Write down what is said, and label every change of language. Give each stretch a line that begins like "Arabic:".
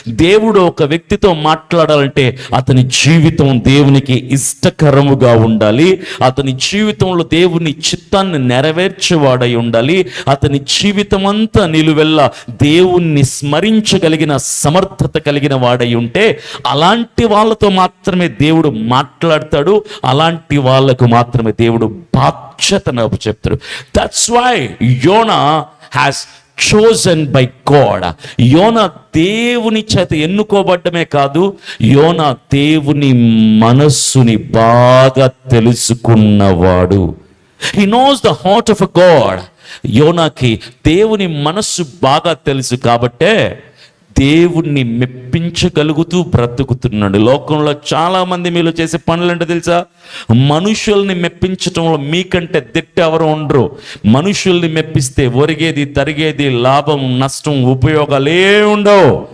Telugu: దేవుడు ఒక వ్యక్తితో మాట్లాడాలంటే అతని జీవితం దేవునికి ఇష్టకరముగా ఉండాలి, అతని జీవితంలో దేవుని చిత్తాన్ని నెరవేర్చేవాడై ఉండాలి, అతని జీవితం అంతా నిలువెల్ల దేవుణ్ణి స్మరించగలిగిన సమర్థత కలిగిన వాడై ఉంటే అలాంటి వాళ్ళతో మాత్రమే దేవుడు మాట్లాడతాడు, అలాంటి వాళ్ళకు మాత్రమే దేవుడు బాధ్యతను చెప్తాడు.
English: That's why యోనా has chosen by God.
Telugu: యోనా దేవుని చేత ఎన్నుకోబడ్డమే కాదు, యోనా దేవుని మనస్సుని బాగా తెలుసుకున్నవాడు.
English: He knows the heart of a God.
Telugu: యోనాకి దేవుని మనస్సు బాగా తెలుసు కాబట్టే దేవుణ్ణి మెప్పించగలుగుతూ బ్రతుకుతున్నాడు. లోకంలో చాలా మంది మీలో చేసే పనులు అంటే తెలుసా? మనుషుల్ని మెప్పించటంలో మీకంటే దిట్ట ఎవరు ఉండరు. మనుషుల్ని మెప్పిస్తే ఒరిగేది, తరిగేది, లాభం, నష్టం, ఉపయోగాలే ఉండవు.